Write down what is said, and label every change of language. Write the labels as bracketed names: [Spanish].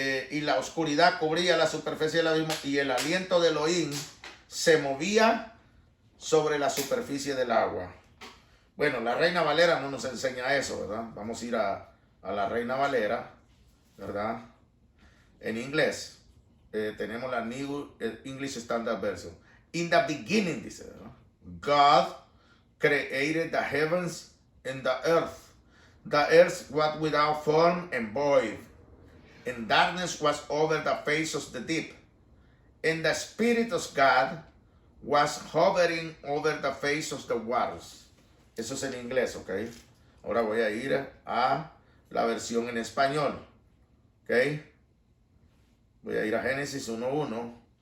[Spanish] y la oscuridad cubría la superficie del abismo y el aliento de Elohim se movía sobre la superficie del agua. Bueno, la Reina Valera no nos enseña eso, ¿verdad? Vamos a ir a la Reina Valera, ¿verdad? En inglés tenemos la New English Standard Version. [English] In the beginning, [Spanish] dice, ¿verdad? [English] God created the heavens and the earth. The earth was without form and void, and darkness was over the face of the deep. And the Spirit of God was hovering over the face of the waters. [Spanish] Eso es en inglés, ¿ok? Ahora voy a ir a la versión en español, ¿ok? Voy a ir a Génesis 1:1.